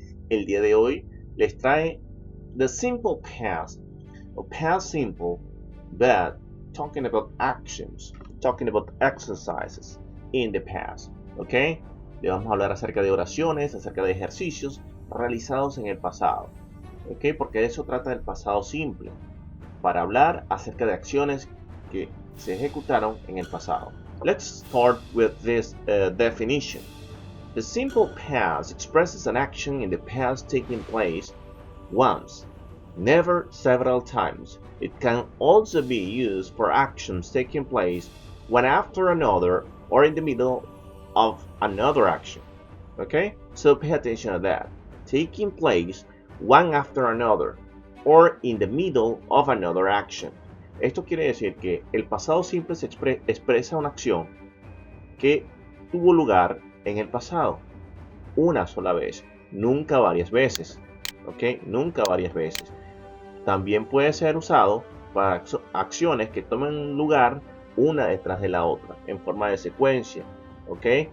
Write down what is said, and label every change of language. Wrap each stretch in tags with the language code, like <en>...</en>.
<es>El día de hoy les trae</es> <en>The Simple Past, o Past Simple, but talking about actions, talking about exercises in the past. ¿Ok?</en> <es>Le vamos a hablar acerca de oraciones, acerca de ejercicios realizados en el pasado. ¿Ok? Porque de eso trata el pasado simple, para hablar acerca de acciones que se ejecutaron en el pasado.</es> <en>Let's start with this definition. The simple past expresses an action in the past taking place once, never several times. It can also be used for actions taking place one after another or in the middle of another action. Okay? So pay attention to that. Taking place one after another or in the middle of another action.</en> <es>Esto quiere decir que el pasado simple se expresa una acción que tuvo lugar en el pasado una sola vez, nunca varias veces. ¿Ok? Nunca varias veces. También puede ser usado para acciones que tomen lugar una detrás de la otra, en forma de secuencia. ¿Ok?</es>